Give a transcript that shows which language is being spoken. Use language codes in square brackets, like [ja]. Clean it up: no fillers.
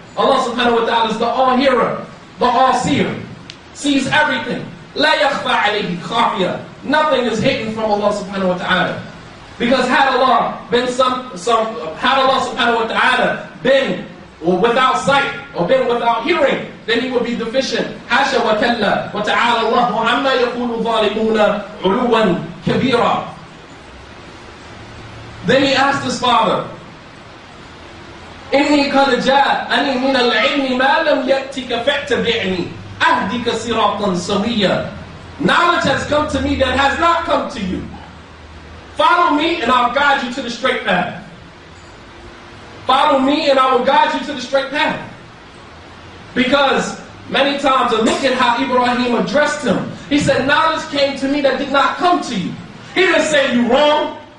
[en] Allah subhanahu wa ta'ala is the all-hearer, the all-seer, sees everything. [ar] La yakhfa alayhi khafiya. [en] Nothing is hidden from Allah subhanahu wa ta'ala. Because had Allah subhanahu wa ta'ala been or without sight, or been without hearing, then he would be deficient. [ar] حاشا وكلا وتعالى الله عما يقول الظالمون علوا كبيرا. [en] Then he asked his father, [ar] إني قد جاءني من العلم ما لم يأتك فاتبعني أهدك صراطا سويا. [en] Knowledge has come to me that has not come to you. Follow me and I'll guide you to the straight path. Follow me and I will guide you to the straight path. Because many times, and look at how Ibrahim addressed him. He said, knowledge came to me that did not come to you. He didn't say you wrong.